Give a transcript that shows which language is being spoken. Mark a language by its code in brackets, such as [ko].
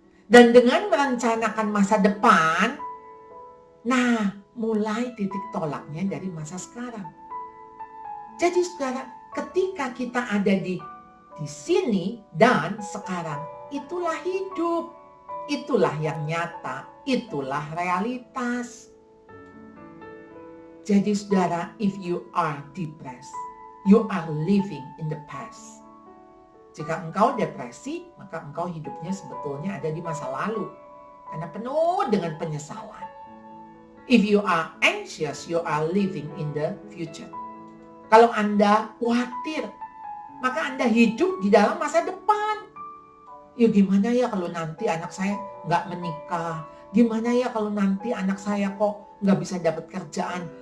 [id] Dan dengan merencanakan masa depan, nah mulai titik tolaknya dari masa sekarang. Jadi saudara, ketika kita ada di sini dan sekarang, itulah hidup. Itulah yang nyata, itulah realitas. Jadi saudara, [en] if you are depressed, you are living in the past. [id] Jika engkau depresi, maka engkau hidupnya sebetulnya ada di masa lalu. Karena penuh dengan penyesalan. [en] If you are anxious, you are living in the future. [id] Kalau Anda khawatir, maka Anda hidup di dalam masa depan. Ya gimana ya kalau nanti anak saya nggak menikah? Gimana ya kalau nanti anak saya kok nggak bisa dapat kerjaan?